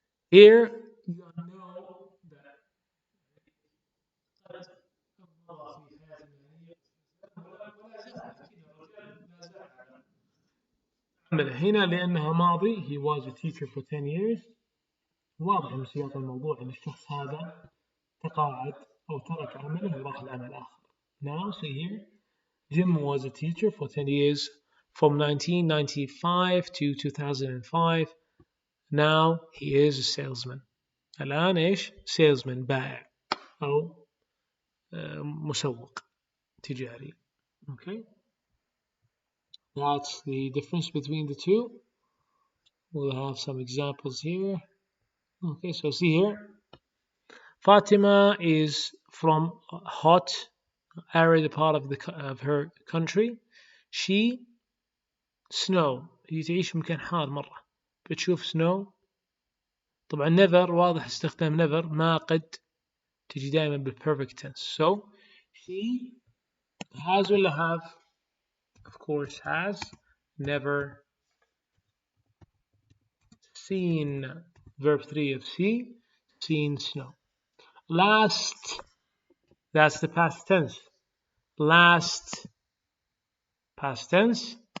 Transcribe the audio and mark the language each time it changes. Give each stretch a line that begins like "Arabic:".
English: Here, you know that
Arabic: هنا لأنها ماضي.
English: He was a teacher for 10 years.
Arabic: واضح من سياق الموضوع أن الشخص هذا تقاعد أو ترك عمله وراح لعمل آخر.
English: Now, see here, Jim was a teacher for 10 years from 1995 to 2005. Now he is a salesman.
Arabic: الآن إيش؟ salesman بائع أو مسوق تجاري.
English: Okay, that's the difference between the two. We'll have some examples here. Okay, so see here, Fatima is from a hot, arid part of her country. She snow.
Arabic: هي تعيش في مكان حار مرة. بتشوف snow. طبعا never واضح استخدام never ما قد تجي دائما بالperfect tense.
English: So she has ولا have? Of course has. Never seen. Verb 3 of see. Seen snow. Last. That's the past tense. Last past tense.